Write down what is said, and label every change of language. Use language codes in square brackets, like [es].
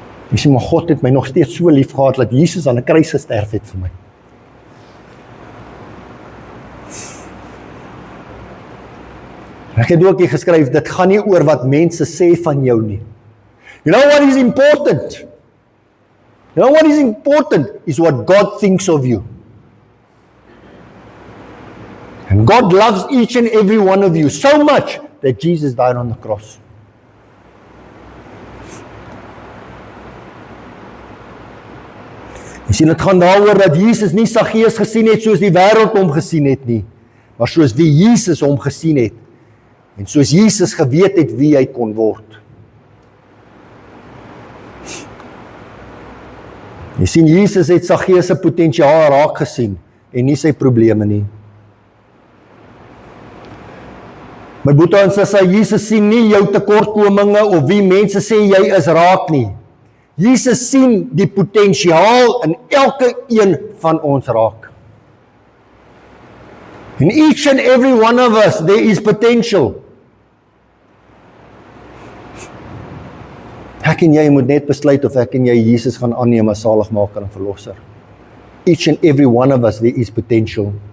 [af] Jy sien, maar God het my nog steeds so lief gehad, dat Jesus aan 'n kruis gesterf het vir my. Ek het ook hier geskryf, dit gaan nie oor wat mense sê van jou nie. [en] You know what is important? You know what is important is what God thinks of you. And God loves each and every one of you so much that Jesus died on the cross. [af] Jy sien, dit gaan daaroor dat Jesus nie Saggeus gesien het soos die wêreld hom gesien het nie, maar soos wie Jesus hom gesien het. En soos Jesus geweet het wie hy kon word. Jy sien, Jesus het Saggeus se potensiaal raak gesien en nie sy probleme nie. My boetie en sussie, Jesus sien nie jou tekortkominge of wie mense sê jy is raak nie. Jesus sien die potensiaal in elke een van ons raak. [en] In each and every one of us, there is potential. [af] Ek en jy moet net besluit of ek en jy Jesus gaan aanneem as saligmaker en verlosser. [en] Each and every one of us, there is potential.